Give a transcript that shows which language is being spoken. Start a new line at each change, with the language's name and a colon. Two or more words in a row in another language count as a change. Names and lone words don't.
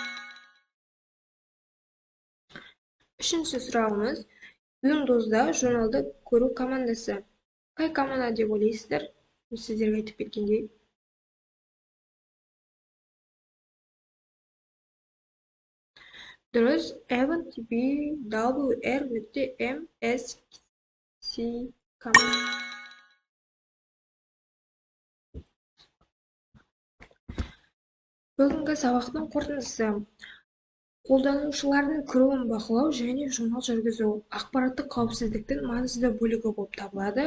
Kazakh: Үшінші сұрағымыз, Windows'да журналды көру командасы. Қай команда деп ойлайсыздар? Сіздерге айтып кеткендей. Дұрыс, event vwr.msc команда. Бүгінгі сабақтың қорытындысы. Қолданушылардың кіруін бақылау және журнал жүргізу ақпараттық қауіпсіздіктің маңызды бөлігі болып табылады.